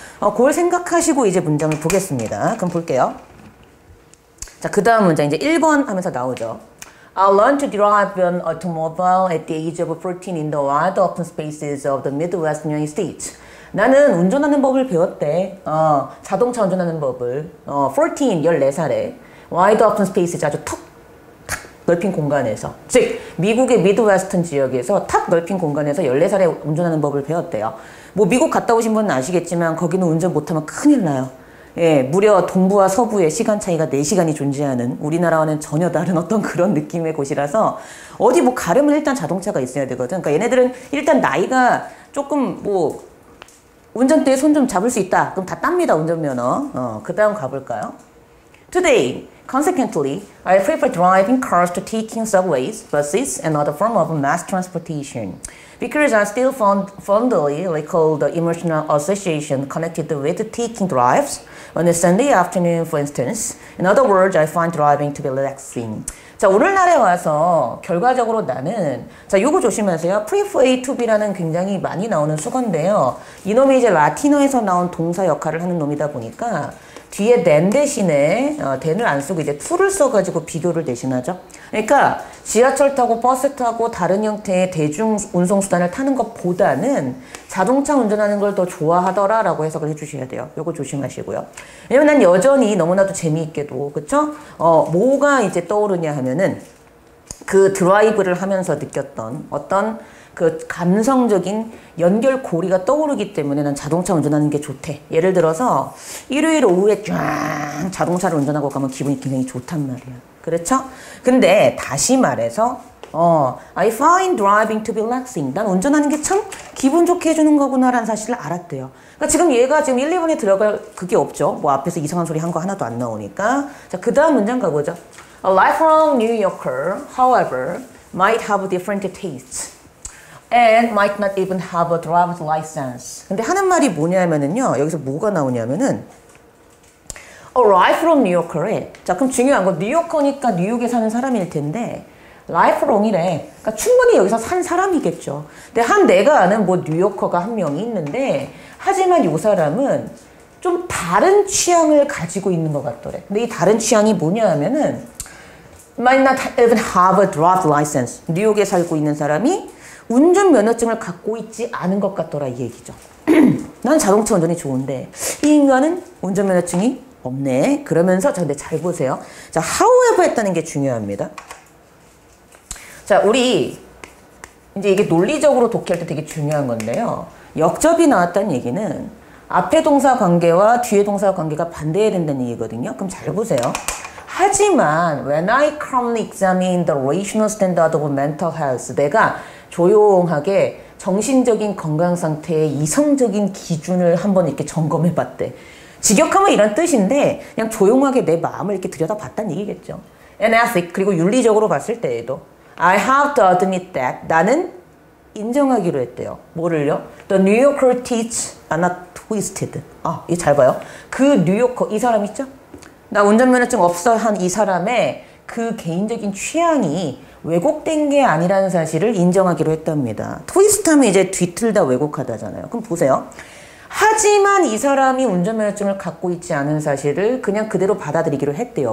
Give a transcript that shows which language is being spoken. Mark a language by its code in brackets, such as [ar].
[ko] 그걸 생각하시고 이제 문장을 보겠습니다. 그럼 볼게요. 자, 그 다음 문장 이제 1번 하면서 나오죠. [en] I learned to drive an automobile at the age of 14 in the wide open spaces of the Midwest United States. [ko] 나는 운전하는 법을 배웠대. 자동차 운전하는 법을. 14살에 [en] wide open spaces, [ko] 아주 탁 넓힌 공간에서. 즉, 미국의 미드웨스턴 지역에서 탁 넓힌 공간에서 14살에 운전하는 법을 배웠대요. 뭐 미국 갔다 오신 분은 아시겠지만 거기는 운전 못하면 큰일 나요. 예, 무려 동부와 서부의 시간 차이가 4시간이 존재하는 우리나라와는 전혀 다른 어떤 그런 느낌의 곳이라서 어디 뭐 가려면 일단 자동차가 있어야 되거든. 그러니까 얘네들은 일단 나이가 조금 뭐 운전대에 손 좀 잡을 수 있다. 그럼 다 땁니다, 운전면허. 그 다음 가볼까요? [en] Today, consequently, I prefer driving cars to taking subways, buses, and other form of mass transportation. Because I still fondly recall the emotional association connected with taking drives on a Sunday afternoon, for instance. In other words, I find driving to be relaxing. [ko] 자, 오늘날에 와서 결과적으로 나는, 자, 요거 조심하세요. prefer to be라는 굉장히 많이 나오는 수건인데요. 이놈이 이제 라틴어에서 나온 동사 역할을 하는 놈이다 보니까 뒤에 than 대신에 than을 안 쓰고 이제 to를 써가지고 비교를 대신하죠. 그러니까 지하철 타고 버스 타고 다른 형태의 대중 운송수단을 타는 것보다는 자동차 운전하는 걸 더 좋아하더라라고 해석을 해주셔야 돼요. 요거 조심하시고요. 왜냐면 난 여전히 너무나도 재미있게도, 그쵸? 뭐가 이제 떠오르냐 하면은 그 드라이브를 하면서 느꼈던 어떤 그 감성적인 연결고리가 떠오르기 때문에 난 자동차 운전하는 게 좋대. 예를 들어서 일요일 오후에 쫙 자동차를 운전하고 가면 기분이 굉장히 좋단 말이야. 그렇죠? 근데 다시 말해서 [en] I find driving to be relaxing. [ko] 난 운전하는 게 참 기분 좋게 해주는 거구나라는 사실을 알았대요. 그러니까 지금 얘가 지금 1, 2번에 들어갈 그게 없죠. 뭐 앞에서 이상한 소리 한 거 하나도 안 나오니까. 자, 그 다음 문장 가보죠. [en] A lifelong New Yorker, however, might have different tastes. And might not even have a driver's license. [ko] 근데 하는 말이 뭐냐면은요. 여기서 뭐가 나오냐면은 [en] A lifelong New Yorker [ko] 에. 자, 그럼 중요한 거 뉴요커니까 뉴욕에 사는 사람일 텐데 lifelong이래. 그러니까 충분히 여기서 산 사람이겠죠. 근데 내가 아는 뭐 뉴요커가 한 명이 있는데 하지만 이 사람은 좀 다른 취향을 가지고 있는 것 같더래. 근데 이 다른 취향이 뭐냐 하면은 [en] might not even have a driver's license. [ko] 뉴욕에 살고 있는 사람이 운전면허증을 갖고 있지 않은 것 같더라, 이 얘기죠. 난 자동차 운전이 좋은데 이 인간은 운전면허증이 없네. 그러면서 근데 잘 보세요. 자, however 했다는 게 중요합니다. 자, 우리 이제 이게 논리적으로 독해할 때 되게 중요한 건데요. 역접이 나왔다는 얘기는 앞에 동사 관계와 뒤에 동사 관계가 반대해야 된다는 얘기거든요. 그럼 잘 보세요. 하지만 [en] when I calmly examine the rational standard of mental health, [ko] 내가 조용하게 정신적인 건강 상태의 이성적인 기준을 한번 이렇게 점검해 봤대. 직역하면 이런 뜻인데 그냥 조용하게 내 마음을 이렇게 들여다봤다는 얘기겠죠. [en] And ethic, [ko] 그리고 윤리적으로 봤을 때에도 [en] I have to admit that, [ko] 나는 인정하기로 했대요. 뭐를요? [en] The New Yorker teach are not twisted. [ko] 이거 잘 봐요. 그 뉴요커, 이 사람 있죠? 나 운전면허증 없어 한 이 사람의 그 개인적인 취향이 왜곡된 게 아니라는 사실을 인정하기로 했답니다. 트위스트 하면 이제 뒤틀다 왜곡하다잖아요. 그럼 보세요. 하지만 이 사람이 운전면허증을 갖고 있지 않은 사실을 그냥 그대로 받아들이기로 했대요.